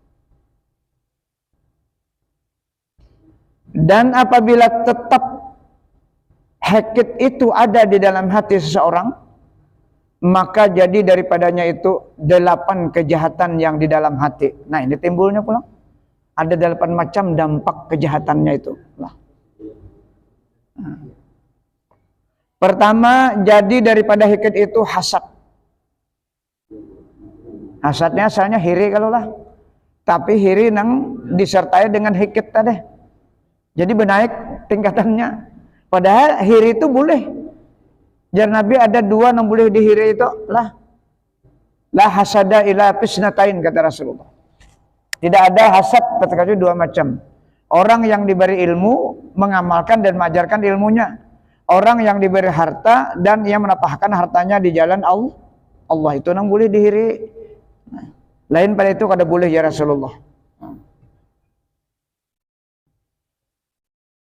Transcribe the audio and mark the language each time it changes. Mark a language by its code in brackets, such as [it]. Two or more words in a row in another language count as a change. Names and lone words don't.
[id] Dan apabila tetap hakit itu ada di dalam hati seseorang, maka jadi daripadanya itu 8 kejahatan yang di dalam hati. Nah, ini timbulnya pula. Ada 8 macam dampak kejahatannya itu. Nah. Pertama, jadi daripada hakit itu hasad. [bjn] Hasadnya asalnya hiri kalau lah. [id] Tapi hiri nang disertai dengan hakit tadi. Jadi benaik tingkatannya. Padahal hiri itu boleh. [bjn] Jar Nabi ada 2 yang boleh dihiri itu lah. [ar] La hasada ila fisnatain [id] kata Rasulullah. Tidak ada hasad kecuali 2 macam. Orang yang diberi ilmu mengamalkan dan mengajarkan ilmunya. Orang yang diberi harta dan ia menapahkan hartanya di jalan Allah itu yang boleh dihiri. Nah, lain pada itu kada boleh ya Rasulullah.